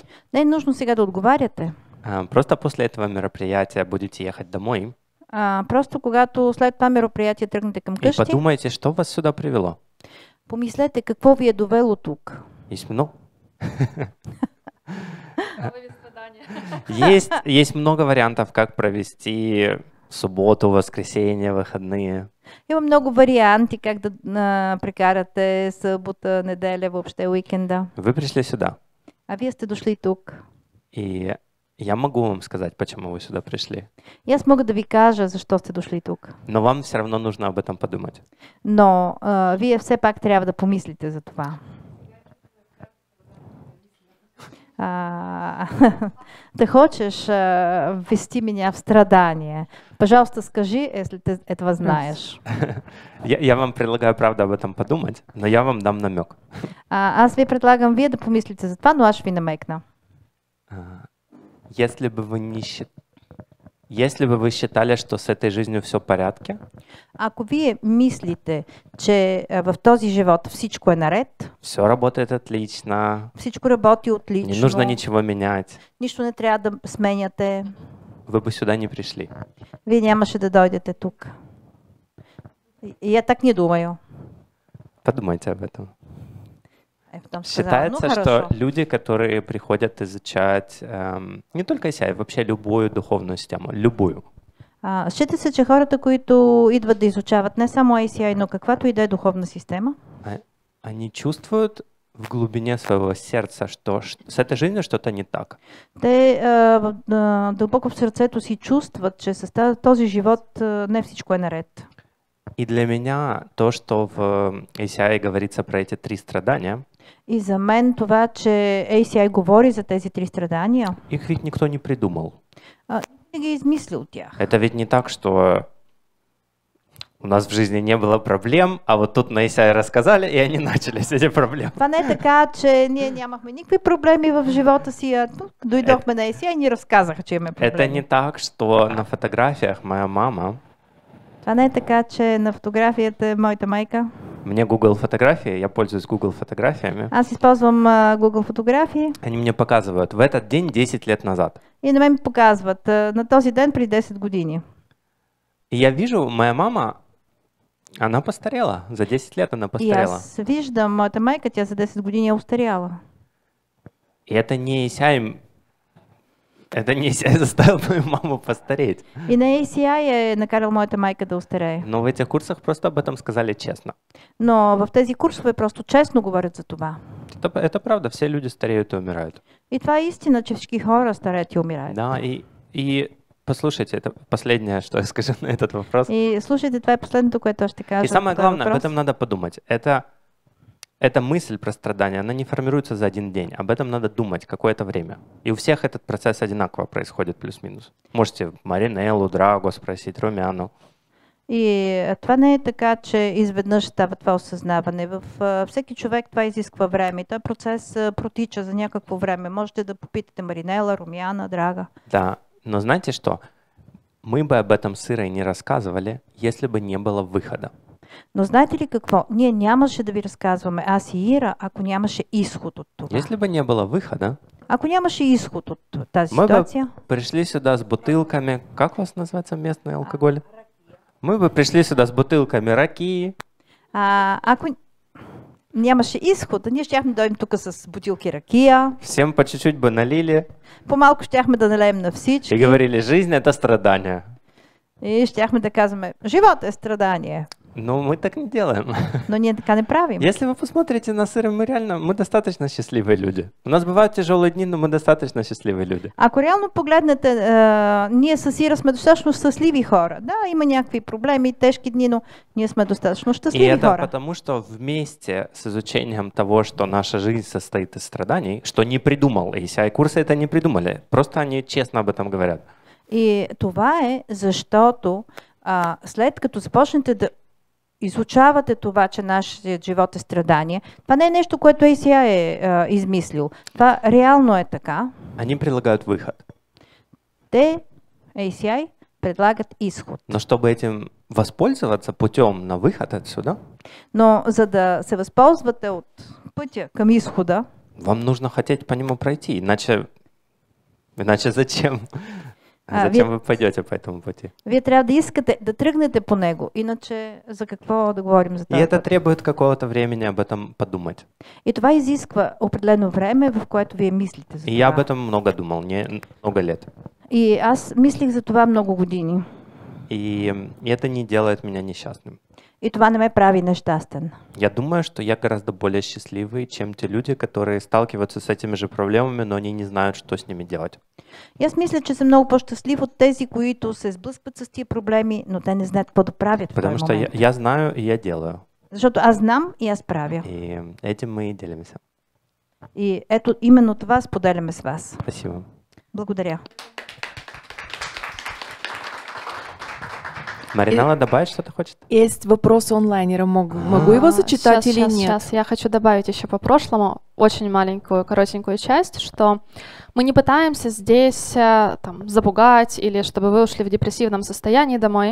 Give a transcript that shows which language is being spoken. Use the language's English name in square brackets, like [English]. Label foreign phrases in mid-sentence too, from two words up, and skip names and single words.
[Bulgarian] Не е нужно сега да отговаряте. [Russian] Просто после этого мероприятия будете ехать домой. [Bulgarian] Просто когато след това мероприятие тръгнете към [Russian] И [Bulgarian] къщи, [Russian] подумайте, что вас сюда привело. [Bulgarian] помислете какво ви е довело тук. [Russian] Есть много. Есть много вариантов, как провести субботу, воскресенье, выходные. [Bulgarian] Има много варианти как да прекарате събота, неделя, въобще уикенда. [Russian] Вы пришли сюда. [Bulgarian] А вие сте дошли тук. [Russian] И я могу вам сказать, почему вы сюда пришли. [Bulgarian] И аз мога да ви кажа защо сте дошли тук. [Russian] Но вам все равно нужно об этом подумать. [Bulgarian] Но вие все пак трябва да помислите за това. [Russian] Ты хочешь ввести меня в страдание? Пожалуйста, скажи, если ты этого знаешь. Я вам предлагаю, правда, об этом подумать, но я вам дам намек. [Bulgarian] Аз ви предлагам вие да помислите за това, но аз ще ви намекна. [Russian] Если бы вы считали, что с этой жизнью все в порядке, [Bulgarian] Ако вие мислите, че в този живот всичко е наред, [Russian] все работает отлично, [Bulgarian] всичко работи отлично, [Russian] не нужно ничего менять, [Bulgarian] нищо не трябва да сменяте, [Russian] вы бы сюда не пришли. [Bulgarian] вие нямаше да дойдете тук. [Russian] И я так не думаю. Подумайте об этом. Потом сказала, Считается, что люди, которые приходят изучать не только ICI, вообще любую духовную систему, любую. [Bulgarian] Счита се, че хората, които идват да изучават не само ICI, но каквато и да е духовна система, [Russian] они чувствуют в глубине своего сердца, что с этой жизнью что-то не так. [Bulgarian] те дълбоко в сърцето си чувстват, че с този живот не всичко е наред. [Russian] И для меня то, что в ACI говорится про эти 3 страдания, [Bulgarian] И за мен това, че ACI говори за тези 3 страдания, [Russian] их ведь никто не придумал. [Bulgarian] не ги е измислил тях. [Russian] Это ведь не так, что у нас в жизни не было проблем, а вот тут на ACI рассказали, и они начались, эти проблемы. [Bulgarian] Това не е така, че ние нямахме никакви проблеми в живота си, а тук дойдохме на ACI и ни разказаха, че имаме проблеми. [Russian] Это не так, что на фотографиях моя мама, [Bulgarian] Това не е така, че на фотографията е моята майка. [Russian] мне Google фотографии, я пользуюсь Google фотографиями, [Bulgarian] Аз използвам Google фотографии [Russian] они мне показывают в этот день 10 лет назад. [Bulgarian] и на мен ми показват на този ден преди 10 години. [Russian] И я вижу, моя мама, она постарела, за 10 лет она И постарела. [Bulgarian] аз виждам моята майка, тя за 10 години е устаряла. [Russian] И это не ACI заставил мою маму постареть. [Bulgarian] И на ACI е накарал моята майка да устарее. [Russian] Но в этих курсах просто об этом сказали честно. [Bulgarian] Но в тези курсове просто честно говорят за това. [Russian] Это правда, все люди стареют и умирают. [Bulgarian] И това е истина, че всички хора стареят и умираят. [Russian] Да, и послушайте, это последнее, что я скажу на этот вопрос. [Bulgarian] И слушайте, това е последното, което ще кажа. [Russian] И самое [Bulgarian] по този [Russian] главное, об [Bulgarian] въпрос. [Russian] этом надо подумать. Эта мысль про страдания, она не формируется за один день. Об этом надо думать какое-то время. И у всех этот процесс одинаково происходит, плюс-минус. Можете Маринеллу, Драго спросить, Румяну. [Bulgarian] И това не е така, че изведнъж става това осъзнаване. В всеки човек това изисква време. Този процес протича за някакво време. Можете да попитате Маринела, Румяна, Драга. [Russian] Да, Но знаете что? Мы бы об этом с Ирой не рассказывали, если бы не было выхода. [Bulgarian] Но знаете ли какво? Ние нямаше да ви разказваме, аз и Ира, ако нямаше изход от това. [Russian] Если бы не было выхода, [Bulgarian] Ако нямаше изход от тази [Russian] мы бы [Bulgarian] ситуация, [Russian] пришли сюда с бутылками. Как у вас называется местный алкоголь? Мы бы пришли сюда с бутылками ракии. [Bulgarian] ако нямаше изход, ние щяхме да дойдем тук с бутилки ракия, [Russian] Всем по чуть-чуть бы налили [Bulgarian] по-малко щяхме да налеем на [Russian] и [Bulgarian] всички [Russian] говорили, жизнь это страдание. [Bulgarian] и щяхме да казваме, живот е страдание, [Russian] Но мы так не делаем. [Bulgarian] но ние така не правим. [Russian] Если вы посмотрите на Иру, мы достаточно счастливые люди. У нас бывают тяжелые дни, но мы достаточно счастливые люди. [Bulgarian] Ако реално погледнете, ние с Ира сме достатъчно щастливи хора. Да, има някакви проблеми, тежки дни, но ние сме достатъчно [Russian] И [Bulgarian] щастливи [Russian] это [Bulgarian] хора. [Russian] потому, что вместе с изучением того, что наша жизнь состоит из страданий, что не придумал Исай, курсы это не придумали, просто они честно об этом говорят. [Bulgarian] И това е защото след като започнете да изучавате това, че нашият живот е страдание, това не е нещо, което ACI е измислил. Това реално е така. [Russian] Они предлагают выход. [Bulgarian] Те, ACI, предлагат изход. [Russian] Но чтобы этим воспользоваться путем на выход отсюда, [Bulgarian] Но за да се възползвате от пътя към изхода, [Russian] вам нужно хотеть по нему пройти, иначе зачем? А, Зачем вы пойдете по этому пути? [Bulgarian] вие трябва да искате да тръгнете по него. Иначе за какво да говорим за [Russian] И [Bulgarian] това? [Russian] это требует какого-то времени об этом подумать. [Bulgarian] И това изисква определено време, в което вие мислите за [Russian] И я об [Bulgarian] това. [Russian] этом много думал, много лет. [Bulgarian] И аз мислих за това много години. [Russian] И это не делает меня несчастным. [Bulgarian] И това не ме прави нещастен. [Russian] Я думаю, что я гораздо более счастливый, чем те люди, которые сталкиваются с этими же проблемами, но они не знают, что с ними делать. [Bulgarian] И аз мисля, че съм много по-щастлив от тези, които се сблъскват с тия проблеми, но те не знаят какво да правят в този [Russian] Потому что [Bulgarian] момент. [Russian] я знаю и я делаю. [Bulgarian] Защото аз знам и аз правя. [Russian] И этим мы и делимся. [Bulgarian] И ето именно това споделяме с вас. [Russian] Спасибо. [Bulgarian] Благодаря. [Russian] Маринала добавить что-то хочет? Есть вопрос онлайнера. Могу его зачитать или нет? Сейчас. Я хочу добавить еще по прошлому очень маленькую, коротенькую часть, что мы не пытаемся здесь там, запугать или чтобы вы ушли в депрессивном состоянии домой.